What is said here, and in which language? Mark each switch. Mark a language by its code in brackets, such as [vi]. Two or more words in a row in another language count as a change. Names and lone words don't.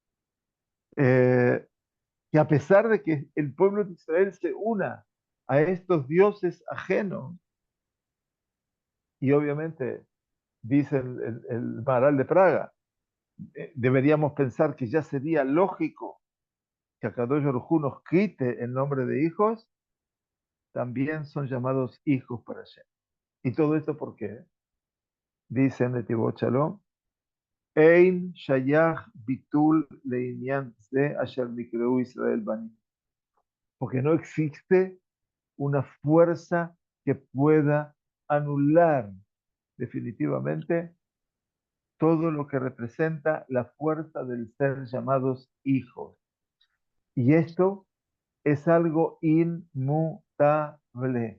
[es] Que a pesar de que el pueblo de Israel se una a estos dioses ajenos, y obviamente dice el Maharal de Praga, deberíamos pensar que ya sería lógico que [he] הקדוש ברוך הוא [es] nos quite el nombre de hijos, también son llamados hijos para Hashem. ¿Y todo esto por qué? Dice en [he] Netivot Shalom, אין שייך ביטול לענין זה אשר נקראו ישראל בנים. [es] Porque no existe una fuerza que pueda anular definitivamente todo lo que representa la fuerza del ser llamados hijos. Y esto es algo inmutable.